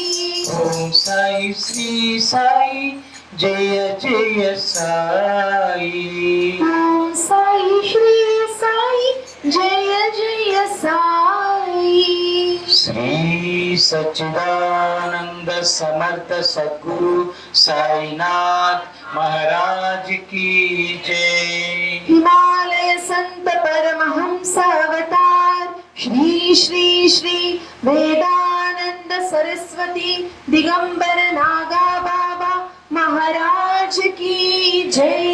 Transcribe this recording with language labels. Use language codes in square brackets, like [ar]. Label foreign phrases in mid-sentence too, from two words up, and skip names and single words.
[te] ఓం సాయి శ్రీ సాయి జయ జయ సాయి ఓం సాయి శ్రీ సాయి జయ జయ సాయి శ్రీ సచ్చిదానంద సమర్థ సద్గురు సాయినాథ్ [hi] महाराज की जय। हिमालय संत परमहंस अवतार श्री श्री श्री वेदानंद सरस्वती दिगंबर नागा बाबा महाराज की जय।